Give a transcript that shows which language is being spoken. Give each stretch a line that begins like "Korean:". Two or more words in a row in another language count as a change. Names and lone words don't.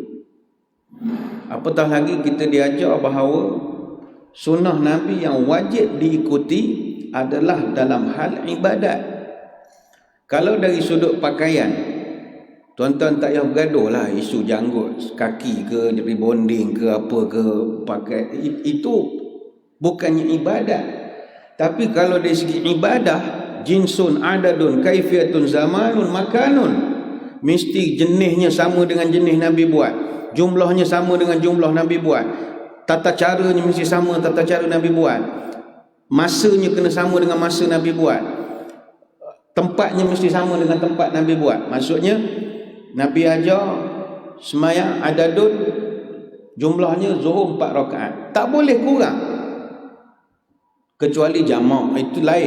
Malay: Apatah lagi kita diajar bahawa sunnah Nabi yang wajib diikuti adalah dalam hal ibadat. Kalau dari sudut pakaian, tuan-tuan tak payah bergaduh lah isu janggut kaki ke, rebonding ke, apa ke, pakai. Itu bukannya ibadat. Tapi kalau dari segi ibadah,
Arabic: جنس عدد كيفية زمان مكان,
Malay: mesti jenisnya sama dengan jenis Nabi buat, jumlahnya sama dengan jumlah Nabi buat, tata caranya mesti sama tata cara Nabi buat, masanya kena sama dengan masa Nabi buat, tempatnya mesti sama dengan tempat Nabi buat. Maksudnya Nabi ajar semayang adadun, jumlahnya zuhur 4 rakaat, tak boleh kurang, kecuali jamak itu lain.